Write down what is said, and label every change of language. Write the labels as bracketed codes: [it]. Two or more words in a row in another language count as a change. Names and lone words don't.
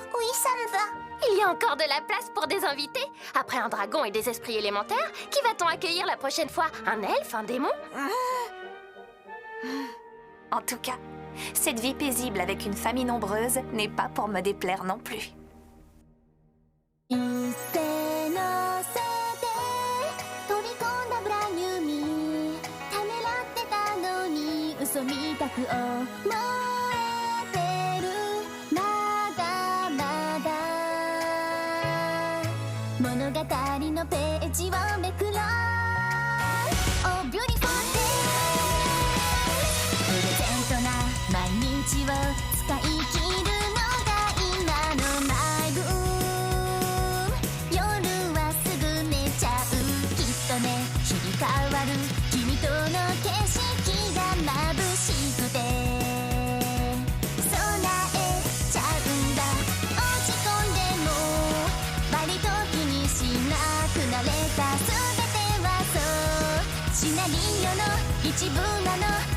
[fr] Oui, ça me va. Il y a encore de la place pour des invités. Après un dragon et des esprits élémentaires, qui va-t-on accueillir la prochaine fois? Un elfe, un démon? En tout cas, cette vie paisible avec une famille nombreuse n'est pas pour me déplaire non plus. [ja] 一斉のせて飛び込んだブランニューミーためらってたのに嘘みたく思えてるまだまだ物語のページをめくろう [en] Oh beautiful day [ja] プレゼントな毎日を使い切るのが今のマイブーム夜はすぐ寝ちゃうきっとね日々変わる君との景色が眩しくて備えちゃうんだ落ち込んでも割と気にしなくなれた全てはそうシナリオの一部なの